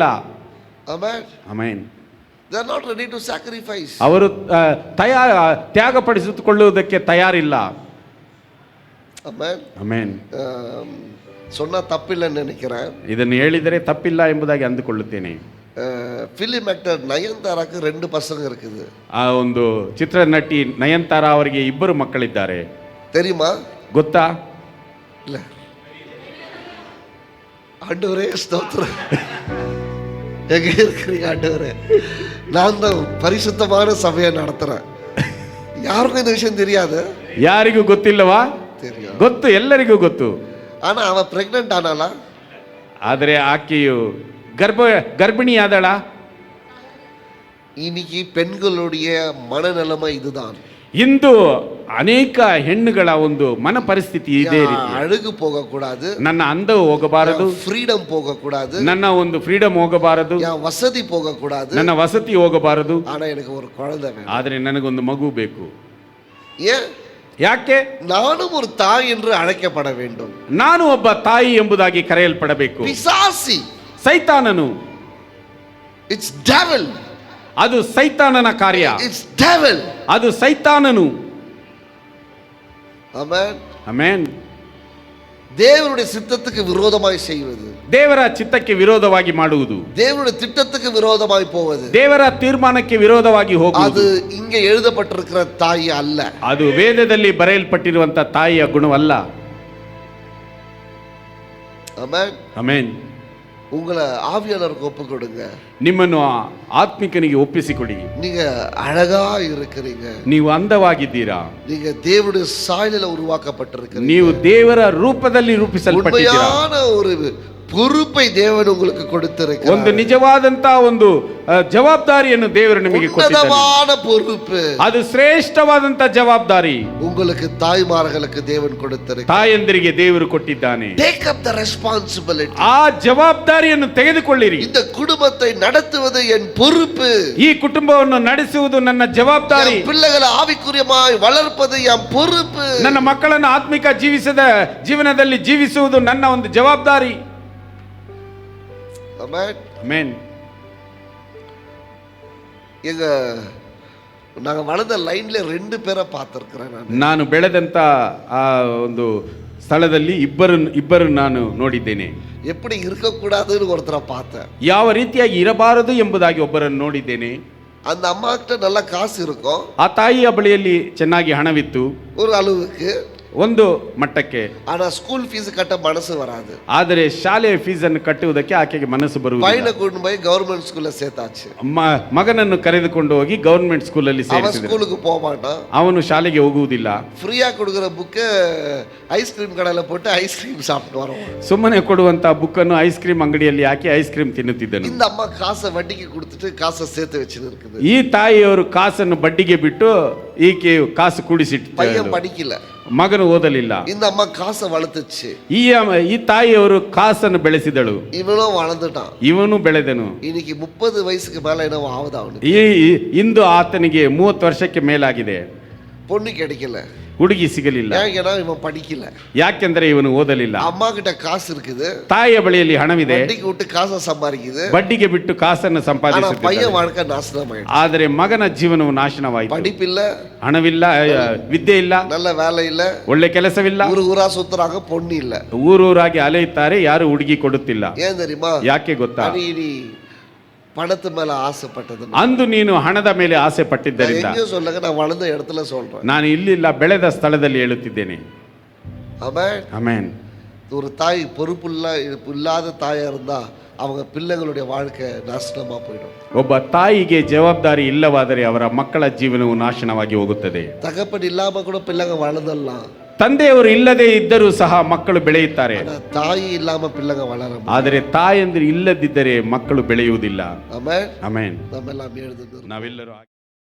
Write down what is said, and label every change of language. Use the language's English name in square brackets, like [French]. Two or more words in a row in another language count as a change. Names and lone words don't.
[English] Amen. [Kannada] ಆಮೆನ್. [English] They are not ready to sacrifice. [Kannada] ಅವರು ತ್ಯಾಗಪಡಿಸಿಕೊಳ್ಳುವುದಕ್ಕೆ ತಯಾರಿಲ್ಲ. [English] Amen. [Kannada] ಆಮೆನ್. [Tamil] சொன்னா தப்பில்லைன்னு நினைக்கிறேன். [Kannada] ಇದನ್ನು ಹೇಳಿದರೆ ತಪ್ಪಿಲ್ಲ ಎಂಬುದಾಗಿ ಅಂದುಕೊಳ್ಳುತ್ತೇನೆ. [Tamil] ஃபிலிம் ஆக்டர் நயன்தாராக்கு 2 பசங்க இருக்குது. [Kannada] ಆ ಒಂದು ಚಿತ್ರನಟಿ ನಯನತಾರಾ ಅವರಿಗೆ 2 ಮಕ್ಕಳಿದ್ದಾರೆ. [Tamil] தெரியுமா? [Kannada] ಗೊತ್ತಾ? [Tamil] இல்ல. ஆண்டவரே ஸ்தோத்திரம். எங்க இருக்கிறீங்க ஆண்டவரே? நான் தான் பரிசுத்தமான சபையை நடத்துறேன். யாருக்கும் இந்த விஷயம் தெரியாது. [Kannada] ಯಾರಿಗೂ ಗೊತ್ತಿಲ್ಲವಾ? [Tamil] தெரியும். [Kannada] ಗೊತ್ತು, ಎಲ್ಲರಿಗೂ ಗೊತ್ತು. [Tamil] ஆனா அவ பிரெக்னன்ட் ஆனாளா? [Kannada] ಆದರೆ ಆಕೆಯು ಗರ್ಭಿಣಿಯಾದಳ. [Tamil] இன்னைக்கு பெண்களுடைய மனநிலைமை இதுதான். [Kannada] ಇಂದು ಅನೇಕ ಹೆಣ್ಣುಗಳ ಒಂದು ಮನ ಪರಿಸ್ಥಿತಿ ಇದೇ ರೀತಿ. [Tamil] அழகு போகக்கூடாது, [Kannada] ನನ್ನ ಅಂದವು ಹೋಗಬಾರದು, [Tamil] ஃப்ரீடம் போகக்கூடாது, [Kannada] ನನ್ನ ಒಂದು ಫ್ರೀಡಮ್ ಹೋಗಬಾರದು, [Tamil] என் வசதி போகக்கூடாது, [Kannada] ನನ್ನ ವಸತಿ ಹೋಗಬಾರದು. [Tamil] ஆனா எனக்கு ஒரு குழந்தை வேணும். [Kannada] ಆದರೆ ನನಗೊಂದು ಮಗು ಬೇಕು. [Tamil] ஏன்? [Kannada] ಯಾಕೆ? [Tamil] நானும் ஒரு தாய் என்று அழைக்கப்பட வேண்டும். [Kannada] ನಾನು ಒಬ್ಬ ತಾಯಿ ಎಂಬುದಾಗಿ ಕರೆಯಲ್ಪಡಬೇಕು. [Tamil] பிசாசி, [Kannada] ಸೈತಾನನು, [English] It's devil, [Kannada] ಅದು ಸೈತಾನನ ಕಾರ್ಯ. [English] It's devil, [Kannada] ಅದು ಸೈತಾನನು. ಆಮೆನ್. ಆಮೆನ್. [Tamil] தேவனுடைய சித்தத்துக்கு விரோதமாய் செய்வது, [Kannada] ದೇವರ ಚಿತ್ತಕ್ಕೆ ವಿರೋಧವಾಗಿ ಮಾಡುವುದು, [Tamil] தேவனுடைய திட்டத்துக்கு விரோதமாய் போவது, [Kannada] ದೇವರ ತೀರ್ಮಾನಕ್ಕೆ ವಿರೋಧವಾಗಿ [Tamil] அது [Kannada] ಹೋಗುವುದು, [Tamil] இங்கே எழுதப்பட்டிருக்கிற தாய் அல்ல. [Kannada] ಅದು ವೇದದಲ್ಲಿ ಬರೆಯಲ್ಪಟ್ಟಿರುವಂತ ತಾಯಿಯ ಗುಣವಲ್ಲ. [Tamil] ஆமென். [Kannada] ಆಮೆನ್. [Tamil] உங்களை ஆவியானவருக்கு ஒப்பு கொடுங்க. [Kannada] ನಿಮ್ಮನ್ನು ಆತ್ಮಿಕನಿಗೆ ಒಪ್ಪಿಸಿಕೊಡಿ. [Tamil] நீங்க அழகா இருக்கிறீங்க, [Kannada] ನೀವು ಅಂದವಾಗಿದ್ದೀರಾ, [Tamil] நீங்க தேவனுடைய சாயலில் உருவாக்கப்பட்டிருக்கிறீங்க. [Kannada] ನೀವು ದೇವರ ರೂಪದಲ್ಲಿ ರೂಪಿಸಲ್ಪಟ್ಟಿದ್ದೀರಾ. [Tamil] உண்மையான ஒரு பொறுப்பை தேவன் உங்களுக்கு கொடுத்திருக்கிறார். [Kannada] ಒಂದು ನಿಜವಾದಂತ ಒಂದು ಜವಾಬ್ದಾರಿಯನ್ನು ದೇವರು ನಿಮಗೆ ಕೊಟ್ಟಿದ್ದಾನೆ. [Tamil] உன்னதமான பொறுப்பு, [Kannada] ಅದು ಶ್ರೇಷ್ಠವಾದಂತ ಜವಾಬ್ದಾರಿ [Tamil] உங்களுக்கு தாய்மார்களுக்கு தேவன் கொடுத்திருக்கிறார். [Kannada] ತಾಯಂದಿರಿಗೆ ದೇವರು ಕೊಟ್ಟಿದ್ದಾನೆ. [English] Take up the responsibility. [Kannada] ಆ ಜವಾಬ್ದಾರಿಯನ್ನು ತೆಗೆದುಕೊಳ್ಳಿರಿ. [Tamil] இந்த குடும்பத்தை நடத்துவது என் பொறுப்பு, [Kannada] ಈ ಕುಟುಂಬವನ್ನು ನಡೆಸುವುದು ನನ್ನ ಜವಾಬ್ದಾರಿ, [Tamil] என் பிள்ளைகளை ஆவிக்குரியமாய் வளர்ப்பது என் பொறுப்பு, [Kannada] ನನ್ನ ಮಕ್ಕಳನ್ನು ಆತ್ಮಿಕ ಜೀವನದಲ್ಲಿ ಜೀವಿಸುವುದು ನನ್ನ ಒಂದು ಜವಾಬ್ದಾರಿ. [Tamil] ஆமென். [Kannada] ಆಮೆನ್. [Tamil] எங்க நாங்க வளர்ந்த லைன்ல 2 பேரை பார்த்திருக்கிறேன் நான். [Kannada] ನಾನು ಬೆಳೆದಂತ ಆ ಒಂದು ಸ್ಥಳದಲ್ಲಿ ಇಬ್ಬರು ನಾನು ನೋಡಿದ್ದೇನೆ. [Tamil] எப்படி இருக்கக்கூடாதுன்னு ஒருத்தரை பார்த்தேன். [Kannada] ಯಾವ ರೀತಿಯಾಗಿ ಇರಬಾರದು ಎಂಬುದಾಗಿ ಒಬ್ಬರನ್ನು ನೋಡಿದ್ದೇನೆ. [Tamil] அந்த அம்மா கிட்ட நல்ல காசு இருக்கும், [Kannada] ಆ ತಾಯಿಯ ಬಳಿಯಲ್ಲಿ ಚೆನ್ನಾಗಿ ಹಣವಿತ್ತು [Tamil] ஒரு அளவுக்கு, [Kannada] ಒಂದು ಮಟ್ಟಕ್ಕೆ. [Tamil] ஆனா ஸ்கூல் ஃபீஸ் கட்ட மனசு வராது. [Kannada] ಆದರೆ ಶಾಲೆಯ ಫೀಸನ್ನು ಕಟ್ಟುವುದಕ್ಕೆ ಆಕೆಗೆ ಮನಸ್ಸು ಬರುವುದಿಲ್ಲ. [Tamil] பையனை கூட்டிட்டு போய் கவர்மெண்ட் ஸ்கூல்ல சேர்த்தாச்சு. [Kannada] ಮಗನನ್ನು ಕರೆದುಕೊಂಡು ಹೋಗಿ ಗವರ್ಮೆಂಟ್ ಸ್ಕೂಲಲ್ಲಿ [Tamil] அவன் [Kannada] ಸೇರಿಸಿದರು. [Tamil] ஸ்கூலுக்கு போக மாட்டான். [Kannada] ಅವನು ಶಾಲೆಗೆ ಹೋಗುವುದಿಲ್ಲ. [Tamil] ஃப்ரீயா கொடுக்குற புக்கை ஐஸ்கிரீம் கடையில போட்டு ஐஸ்கிரீம் சாப்பிட்டு வரோம். [Kannada] ಸುಮ್ಮನೆ ಕೊಡುವಂತ ಬುಕ್ಕನ್ನು ಐಸ್ ಕ್ರೀಮ್ ಅಂಗಡಿಯಲ್ಲಿ ಹಾಕಿ ಐಸ್ ಕ್ರೀಮ್ ತಿನ್ನುತ್ತಿದ್ದನು. [Tamil] இந்த அம்மா காசை வட்டிக்கு கொடுத்துட்டு காசை சேர்த்து வச்சுன்னு இருக்குது. [Kannada] ಈ ತಾಯಿಯವರು ಕಾಸನ್ನು ಬಡ್ಡಿಗೆ ಬಿಟ್ಟು ಈಕೆ ಕಾಸು ಕೂಡಿಸಿಟ್ಟು, [Tamil] பையன் படிக்கல, [Kannada] ಮಗನು ಓದಲಿಲ್ಲ. [Tamil] இந்த அம்மா காசை வளர்த்துச்சு. [Kannada] ಈ ತಾಯಿಯವರು ಕಾಸನ್ನು ಬೆಳೆಸಿದಳು, [Tamil] இவனும் வளர்ந்துட்டான். [Kannada] ಇವನು ಬೆಳೆದನು. [Tamil] இன்னைக்கு 30 வயசுக்கு மேல என்ன ஆகுது அவனுக்கு. [Kannada] ಇಂದು ಆತನಿಗೆ 30 ವರ್ಷಕ್ಕೆ ಮೇಲಾಗಿದೆ. [Tamil] பொண்ணு கிடைக்கல, [Kannada] ಹುಡುಗಿ ಸಿಗಲಿಲ್ಲ. [Tamil] ஏன்னா இவன் படிக்கல. [Kannada] ಯಾಕೆಂದ್ರೆ ಇವನು ಓದಲಿಲ್ಲ. [Tamil] அம்மா கிட்ட காசு இருக்குது, [Kannada] ತಾಯಿಯ ಬಳಿಯಲ್ಲಿ ಹಣವಿದೆ, [Tamil] வட்டிக்கு விட்டு காசை சம்பாதிக்குது, [Kannada] ಬಡ್ಡಿಗೆ ಬಿಟ್ಟು ಕಾಸನ್ನು [Tamil] ஆனா [Kannada] ಸಂಪಾದಿಸುತ್ತಿದ್ದಾನೆ. [Tamil] பையன் வாழ்க்கை நாசனமாயிடுச்சு. [Kannada] ಆದರೆ ಮಗನ ಜೀವನವು ನಾಶನವಾಯಿತು. [Tamil] படிப்பில்ல, [Kannada] ಹಣವಿಲ್ಲ, ವಿದ್ಯೆ ಇಲ್ಲ, [Tamil] நல்ல வேலை இல்ல, [Kannada] ಒಳ್ಳೆ ಕೆಲಸವಿಲ್ಲ, [Tamil] ஊரா சுத்துறாங்க, பொண்ணு இல்ல. [Kannada] ಊರೂರಾಗಿ ಅಲೆಯುತ್ತಾರೆ, ಯಾರು ಹುಡುಗಿ ಕೊಡುತ್ತಿಲ್ಲ. [Tamil] ஏன் தெரியுமா? [Kannada] ಯಾಕೆ ಗೊತ್ತಾ? [Tamil] நீ பணத்து மேல ஆசைப்பட்டது. [Kannada] ಅಂದು ನೀನು ಹಣದ ಮೇಲೆ ಆಸೆ ಪಟ್ಟಿದ್ದರಿಂದ. [Tamil] எங்கேயும் சொல்லுங்க, நான் வளர்ந்த இடத்துல சொல்றேன். [Kannada] ನಾನು ಇಲ್ಲಿಲ್ಲ, ಬೆಳೆದ ಸ್ಥಳದಲ್ಲಿ ಹೇಳುತ್ತಿದ್ದೇನೆ. [Tamil] ஆமென். [Kannada] ಆಮೆನ್. [Tamil] ஒரு தாய் பொறுப்புள்ளாத தாயா இருந்தா அவங்க பிள்ளைகளுடைய வாழ்க்கை நாசனமா போயிடும். [Kannada] ಒಬ್ಬ ತಾಯಿಗೆ ಜವಾಬ್ದಾರಿ ಇಲ್ಲವಾದರೆ ಅವರ ಮಕ್ಕಳ ಜೀವನವು ನಾಶನವಾಗಿ ಹೋಗುತ್ತದೆ. [Tamil] தகப்பன் இல்லாம கூட பிள்ளைங்க வளர்ந்துடலாம், [Kannada] ತಂದೆಯವರು ಇಲ್ಲದೆ ಇದ್ದರೂ ಸಹ ಮಕ್ಕಳು ಬೆಳೆಯುತ್ತಾರೆ. [Tamil] ತಾಯಿ ಇல்லாம பிள்ளைங்க வளர. [Kannada] ಆದರೆ ತಾಯಂದಿರು ಇಲ್ಲದಿದ್ದರೆ ಮಕ್ಕಳು ಬೆಳೆಯುವುದಿಲ್ಲ. [Tamil] ஆமென். [Kannada] ಆಮೆನ್. [Tamil] நம்ம எல்லாம் எழுதுது. [Kannada] ನಾವೆಲ್ಲರೂ